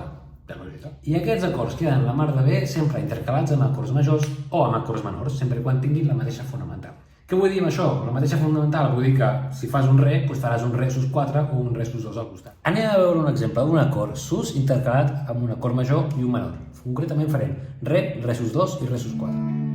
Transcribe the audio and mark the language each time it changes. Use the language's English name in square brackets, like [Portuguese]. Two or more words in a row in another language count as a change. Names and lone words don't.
[Catalan] I aquests acords queden la mar de bé sempre intercalats amb acords majors o amb acords menors, sempre quan tinguin la mateixa fonamental. Què vull dir amb això? La mateixa fonamental vull dir que si fas un re, doncs faràs un re sus4 o un re sus2 al costat. Anem a veure un exemple d'un acord sus intercalat amb un acord major i un menor. Concretament farem re, re sus2 i re sus4.